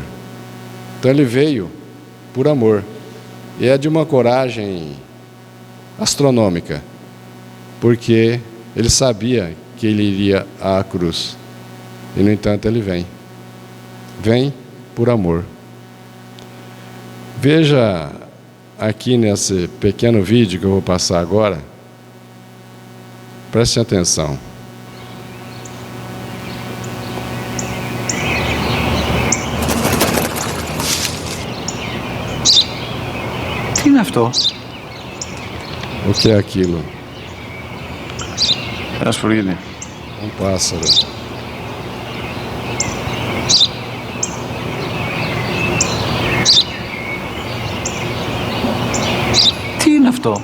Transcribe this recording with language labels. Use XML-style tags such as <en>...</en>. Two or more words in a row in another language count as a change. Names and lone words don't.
<pt>Então ele veio por amor, e é de uma coragem astronômica, porque ele sabia que ele iria à cruz, e no entanto ele vem por amor. Veja aqui nesse pequeno vídeo que eu vou passar agora, preste atenção.</pt> <el>Τι είναι αυτό?</el> <pt>O que é aquilo?</pt> <el>Ένα σπουργίτι.</el> <pt>Um pássaro.</pt> <el>Τι είναι αυτό?</el>